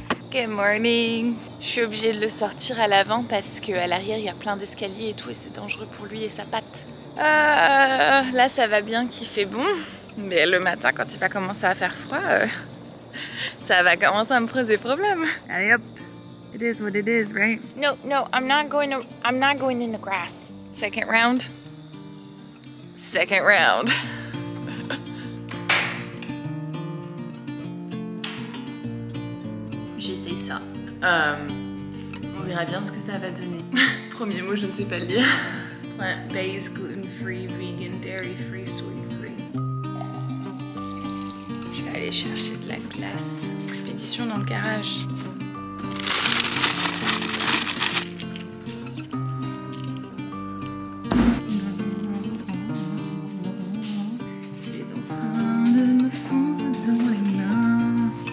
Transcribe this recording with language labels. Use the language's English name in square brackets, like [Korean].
[English] Good morning. [French] Je suis obligée de le sortir à l'avant parce qu'à l'arrière il y a plein d'escaliers et tout et c'est dangereux pour lui et sa patte. Là ça va bien qu'il fait bon, mais le matin quand il va commencer à faire froid, ça va commencer à me poser problème. Allez hop, [English] it is what it is, right? No, I'm not going in the grass. Second round. Second round. [French] J'essaye ça. On verra bien ce que ça va donner. Premier mot, je ne sais pas le lire. [English] Plant-based, gluten-free, vegan, dairy-free, soy-free. [French] Je vais aller chercher de la glace. Expédition dans le garage. C'est en train de me fondre dans les mains.